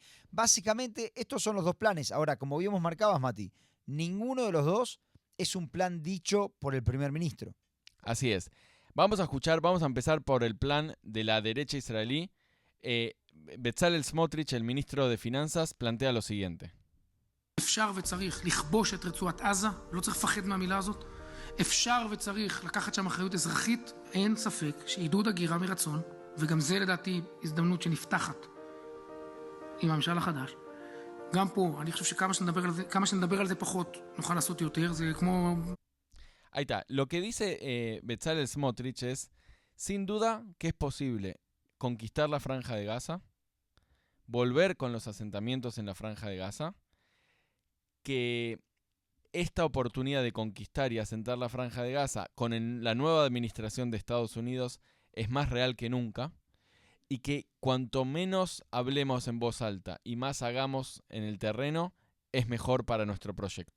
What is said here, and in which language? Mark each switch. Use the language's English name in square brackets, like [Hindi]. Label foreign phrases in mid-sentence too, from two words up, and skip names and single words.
[Spanish] Básicamente, estos son los dos planes. Ahora, como bien marcabas, Mati, ninguno de los dos es un plan dicho por el primer ministro. Así es. Vamos a empezar por el plan de la derecha israelí. Bezalel Smotrich, el ministro de Finanzas, plantea lo siguiente. [Hebrew] אפשר וצריך לכבוש את רצועת עזה, לא צריך לפחד מהמילה הזאת. אפשר וצריך לקחת שם אחריות אזרחית, אין ספק שעידוד הגירה מרצון, וגם זה לדעתי הזדמנות שנפתחת עם הממשל החדש. גם פה, אני חושב שכמה שנדבר על זה פחות, נוכל לעשות יותר, זה כמו... [Spanish] Ahí está. Lo que dice Bezalel Smotrich es, sin duda que es posible conquistar la Franja de Gaza, volver con los asentamientos en la Franja de Gaza, que esta oportunidad de conquistar y asentar la Franja de Gaza con la nueva administración de Estados Unidos es más real que nunca, y que cuanto menos hablemos en voz alta y más hagamos en el terreno, es mejor para nuestro proyecto.